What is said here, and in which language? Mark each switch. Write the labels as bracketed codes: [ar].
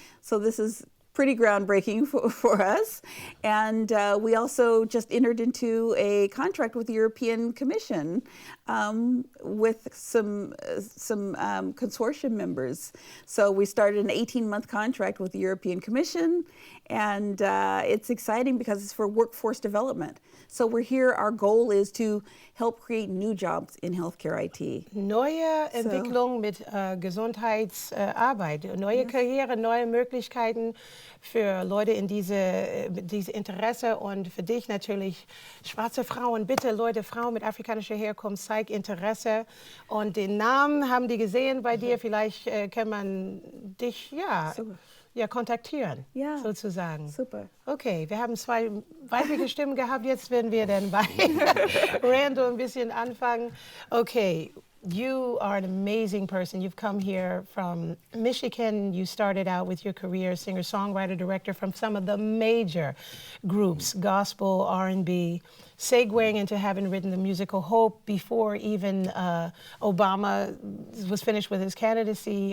[en] So this is pretty groundbreaking for us. And we also just entered into a contract with the European Commission with some consortium members. So we started an 18-month contract with the European Commission, and it's exciting because it's for workforce development. So we're here, our goal is to help create new jobs in healthcare IT. [de] Neue Entwicklung mit Gesundheitsarbeit, neue Karriere, neue Möglichkeiten für Leute in diese Interesse, und für dich natürlich schwarze Frauen, bitte Leute, Frauen mit afrikanischer Herkunft, zeig Interesse, und den Namen haben die gesehen bei dir, vielleicht kann man dich kontaktieren, sozusagen. Super. Okay, wir haben 2 weibliche Stimmen gehabt, jetzt werden wir dann bei Randall ein bisschen anfangen. [en] Okay, you are an amazing person. You've come here from Michigan. You started out with your career singer, songwriter, director from some of the major groups, gospel, R&B, segueing into having written the musical Hope before even Obama was finished with his candidacy.